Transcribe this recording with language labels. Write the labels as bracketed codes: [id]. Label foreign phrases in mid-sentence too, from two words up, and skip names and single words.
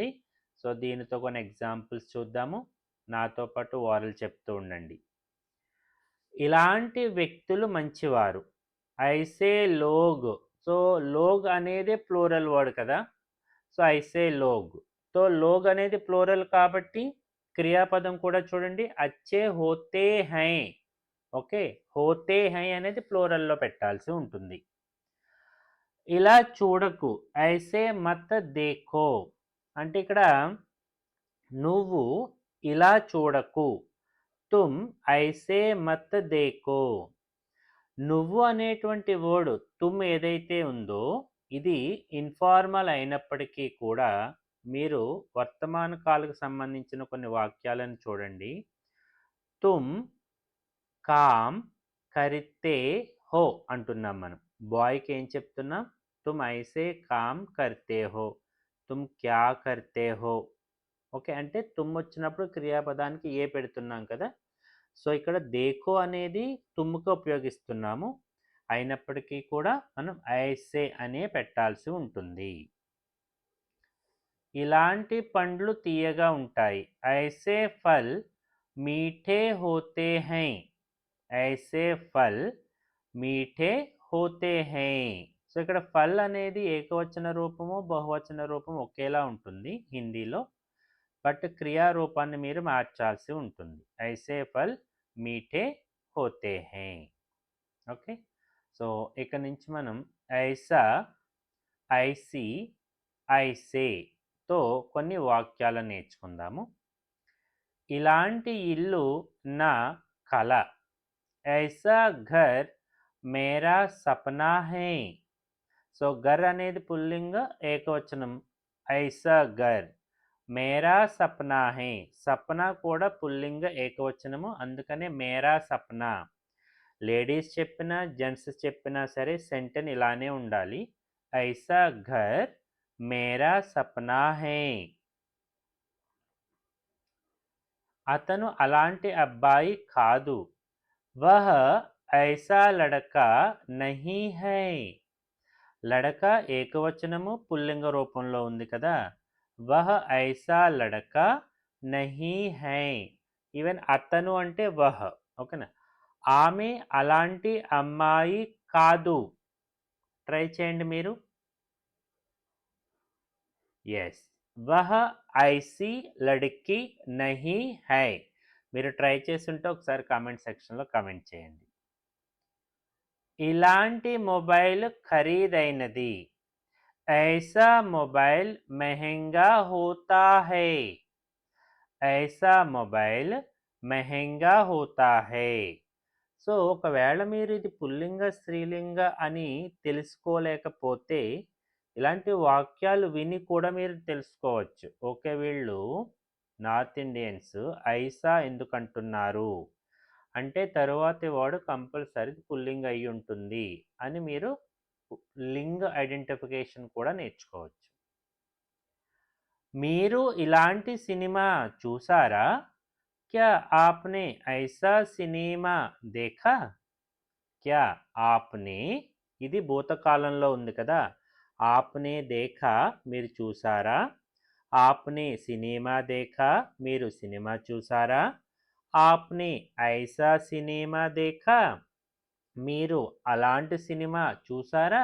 [te] సో దీనితో కొన్ని ఎగ్జాంపుల్స్ చూద్దాము. నాతో పాటు వారలు చెప్తూ ఉండండి. ఇలాంటి వ్యక్తులు మంచివారు. [hi] ऐसे लोग. [te] సో లోగ్ అనేది [en] plural word [te] కదా. సో [hi] ऐसे लोग. [te] సో లోగ్ అనేది ప్లూరల్ కాబట్టి క్రియాపదం కూడా చూడండి [hi] अच्छे होते है. [te] ఓకే, [hi] होते है [te] అనేది ప్లూరల్లో పెట్టాల్సి ఉంటుంది. ఇలా చూడకు, [hi] ऐसे मत देखो [te] అంటే ఇక్కడ నువ్వు ఇలా చూడకు, [hi] तुम ऐसे मत देखो. [te] నువ్వు అనేటువంటి వర్డ్ తుమ్ ఏదైతే ఉందో ఇది ఇన్ఫార్మల్ అయినప్పటికీ కూడా మీరు వర్తమాన కాలకు సంబంధించిన కొన్ని వాక్యాలను చూడండి. [hi] तुम काम करते हो [te] అంటున్నాం మనం. బాయ్కి ఏం చెప్తున్నాం? [hi] तुम ऐसे काम करते हो, तुम क्या करते हो. [te] ఓకే, అంటే తుమ్ వచ్చినప్పుడు క్రియాపదానికి ఏ పెడుతున్నాం కదా. సో ఇక్కడ దేఖో అనేది తుమ్ముకు ఉపయోగిస్తున్నాము, అయినప్పటికీ కూడా మనం ఐసే అనే పెట్టాల్సి ఉంటుంది. ఇలాంటి పండ్లు తీయగా ఉంటాయి. [hi] ऐसे फल मीठे होते है. ऐसे फल मीठे होते है. [te] సో ఇక్కడ ఫల్ అనేది ఏకవచన రూపము, బహువచన రూపం ఒకేలా ఉంటుంది హిందీలో. బట్ క్రియారూపాన్ని మీరు మార్చాల్సి ఉంటుంది. [hi] ऐसे फल मीठे होते है. [te] ఓకే, సో ఇక నుంచి మనం ఐసా, ఐసి, ఐసేతో కొన్ని వాక్యాలను నేర్చుకుందాము. ఇలాంటి ఇల్లు నా కల. [hi] ऐसा घर मेरा सपना है. [te] సో ఘర్ అనేది పుల్లింగ ఏకవచనం, [hi] ऐसा घर. मेरा सपना है, [te] సప్నా కూడా పుల్లింగ ఏకవచనము, అందుకనే [hi] मेरा सपना. [te] లేడీస్ చెప్పినా జెంట్స్ చెప్పినా సరే సెంటెన్స్ ఇలానే ఉండాలి. [hi] ऐसा घर मेरा सपना है. [te] అతను అలాంటి అబ్బాయి కాదు. [hi] वह ऐसा लड़का नहीं है. [te] లడకా ఏకవచనము పుల్లింగ రూపంలో ఉంది కదా. [hi] वह ऐसा लड़का नहीं है. [te] ఈవెన్ అతను అంటే వహ్. ఓకేనా. ఆమె అలాంటి అమ్మాయి కాదు. ట్రై చేయండి మీరు. ఎస్, [hi] वह ऐसी लड़की नहीं है. [te] మీరు ట్రై చేస్తుంటే ఒకసారి [en] comment section [te] కామెంట్ చేయండి. ఇలాంటి మొబైల్ ఖరీదైనది. [hi] ऐसा मोबाइल महंगा होता है. ऐसा मोबाइल महंगा होता है. [te] సో ఒకవేళ మీరు ఇది పుల్లింగ స్త్రీలింగ అని తెలుసుకోలేకపోతే ఇలాంటి వాక్యాలు విని కూడా మీరు తెలుసుకోవచ్చు. ఓకే, వీళ్ళు [en] North Indians [te] ఐసా ఎందుకు అంటున్నారు అంటే తరువాతి వాడు కంపల్సరీ పుల్లింగ అయి ఉంటుంది అని మీరు లింగ ఐడెంటిఫికేషన్ కూడా నేర్చుకోవచ్చు. మీరు ఇలాంటి సినిమా చూసారా? [hi] क्या आपने ऐसा सिनेमा देखा? क्या आपने, [te] ఇది భూతకాలంలో ఉంది కదా. [hi] आपने देखा [te] మీరు చూసారా. [hi] आपने सिनेमा देखा [te] మీరు సినిమా చూసారా. [hi] आपने ऐसा सिनेमा देखा [te] మీరు అలాంటి సినిమా చూసారా.